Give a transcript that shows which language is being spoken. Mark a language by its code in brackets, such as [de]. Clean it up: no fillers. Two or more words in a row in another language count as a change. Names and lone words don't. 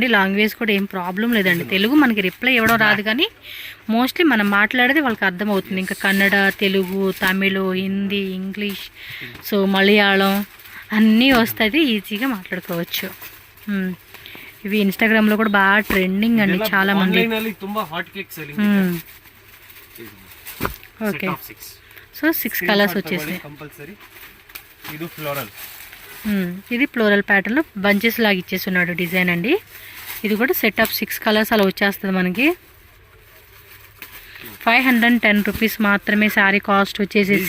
[te] లాంగ్వేజ్ కూడా ఏం ప్రాబ్లం లేదండి. తెలుగు మనకి రిప్లై ఇవ్వడం రాదు, కానీ మోస్ట్లీ మనం మాట్లాడేది వాళ్ళకి అర్థమవుతుంది. ఇంకా కన్నడ, తెలుగు, తమిళ్, హిందీ, ఇంగ్లీష్, సో మలయాళం అన్నీ వస్తుంది, ఈజీగా మాట్లాడుకోవచ్చు. ఇవి ఇన్స్టాగ్రామ్లో కూడా బాగా ట్రెండింగ్ అండి, చాలా మంది. [en] ತುಂಬಾ hot cake selling. okay, so [te] 6 కలర్స్ వచ్చేసాయి కంపల్సరీ. ఇది ఫ్లోరల్, ఇది [en] floral pattern [te] బంచెస్ లాగా ఇచ్చేస్తున్నాడు డిజైన్ అండి. ఇది కూడా [en] set of [te] 6 కలర్స్ అలా వచ్చేస్తుంది మనకి. 510 రూపీస్ మాత్రమే [en] saree cost [te] వచ్చేసేసి.